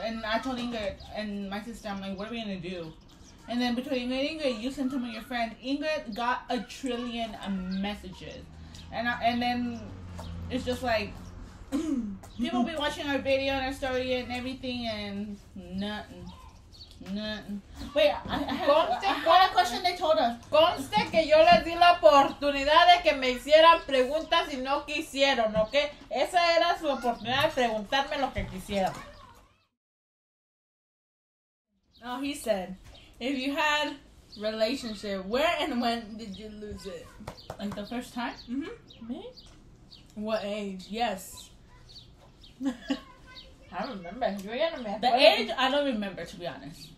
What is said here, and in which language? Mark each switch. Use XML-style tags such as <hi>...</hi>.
<en>And I told Ingrid and my sister, I'm like, what are we gonna do? And then between Ingrid and Ingrid, you sent them to your friend. Ingrid got 1 trillion messages. And then it's just like, people be watching our video and our story and everything and nothing. Wait, I had a question they told us.</en> <es>Conste que yo les di la oportunidad de que me hicieran preguntas y no quisieron, ¿ok? Esa era su oportunidad de preguntarme lo que quisieran.</es> <en>oh, he said, if you had relationship, where and when did you lose it? Like the first time? Mm-hmm. Me? What age? Yes. I don't remember.</en> <es>Yo ya no me</es> <en>The</en> <es>acuerdo.</es> <en>age, I don't remember, to be honest.</en>